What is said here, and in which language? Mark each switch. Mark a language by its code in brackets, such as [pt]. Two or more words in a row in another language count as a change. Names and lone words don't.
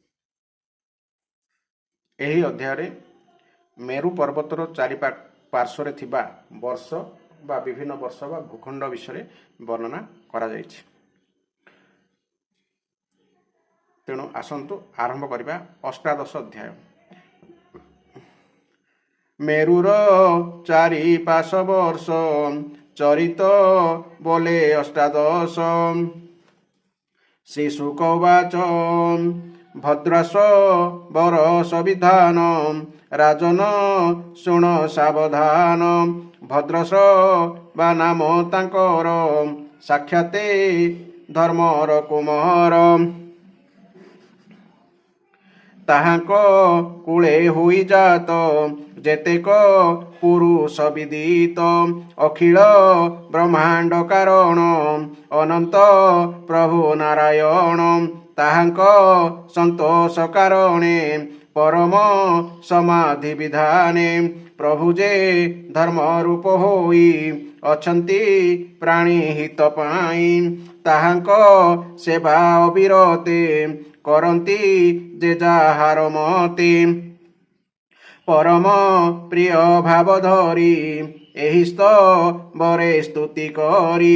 [or] ଏହି ଅଧ୍ୟାୟ ମେରୁ ପର୍ବତର ଚାରି ପାର୍ଶ୍ୱ ଥିବା ବର୍ଷ ବା ବିଭିନ୍ନ ବର୍ଷ ବା ଭୂଖଣ୍ଡ ବିଷୟ ବର୍ଣ୍ଣନା କରା ଯାଉଛି। ତେଣୁ ଆସନ୍ତୁ ଆରମ୍ଭ କରିବା ଅଷ୍ଟାଦଶ ଅଧ୍ୟାୟ। ମେରୁର ଚାରି ପାଶ ବର୍ଷ ଚରିତ ବୋଲେ ଅଷ୍ଟାଦଶ। [sa] श्री शुक उवाच [or] ଭଦ୍ରାସ ବରଷ ବିଧାନ ରାଜନ ଶୁଣ ସାବଧାନ। ଭଦ୍ରସ ବା ନାମ ତାଙ୍କର ସାକ୍ଷାତେ ଧର୍ମର କୁମାର। ତାହାଙ୍କ କୁଳେ ହୋଇ ଜାତ ଯେତେକ ପୁରୁଷ ବିଦିତ। ଅଖିଳ ବ୍ରହ୍ମାଣ୍ଡ କାରଣ ଅନନ୍ତ ପ୍ରଭୁ ନାରାୟଣ। ତାହାଙ୍କ ସନ୍ତୋଷ କାରଣେ ପରମ ସମାଧି ବିଧାନେ। ପ୍ରଭୁ ଯେ ଧର୍ମ ରୂପ ହୋଇ ଅଛନ୍ତି ପ୍ରାଣୀ ହିତ ପାଇଁ। ତାହାଙ୍କ ସେବା ଅବିରତେ କରନ୍ତି ଯେ ଯାହାର ମତେ। ପରମ ପ୍ରିୟ ଭାବ ଧରି ଏହି ସ୍ତବରେ ସ୍ତୁତି କରି।